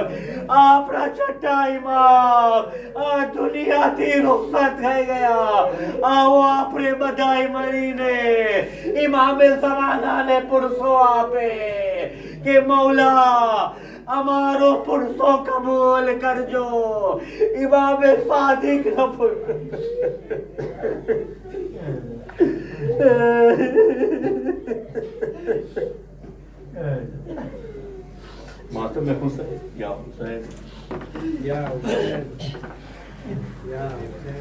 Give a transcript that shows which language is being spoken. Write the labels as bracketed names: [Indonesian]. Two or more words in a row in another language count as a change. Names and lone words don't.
[Gujarati] આપણા છઠ્ઠા ઇમામ આ દુનિયાથી રૂખસત થઈ ગયા. આવો આપણે બધાય મળીને ઇમામે ઝમાનાને પુરસો આપે કે મૌલા અમારો પુરસો કબૂલ કરજો. [Urdu] ઇમામે સાદિક ماتم میں حسین یا حسین [Arabic] يا حسين. يا حسين.